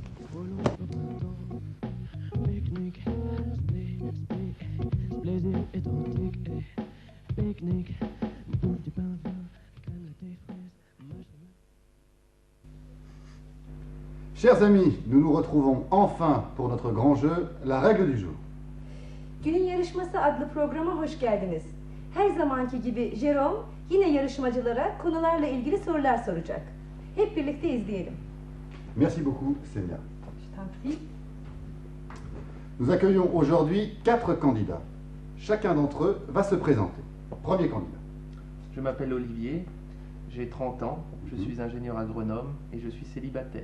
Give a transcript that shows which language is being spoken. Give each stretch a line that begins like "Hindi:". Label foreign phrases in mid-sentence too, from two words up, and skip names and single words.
French: Chers amis, nous nous retrouvons enfin pour notre grand jeu, la règle du jour.
Turkish: Günün Yarışması adlı programa hoş geldiniz. Her zamanki gibi Jerome yine yarışmacılara konularla ilgili sorular soracak. Hep birlikte izleyelim.
French: Merci beaucoup, Semia. Je t'en prie. Nous accueillons aujourd'hui 4 candidats. Chacun d'entre eux va se présenter. Premier candidat. Je m'appelle Olivier, j'ai 30 ans, je suis ingénieur agronome et je suis célibataire.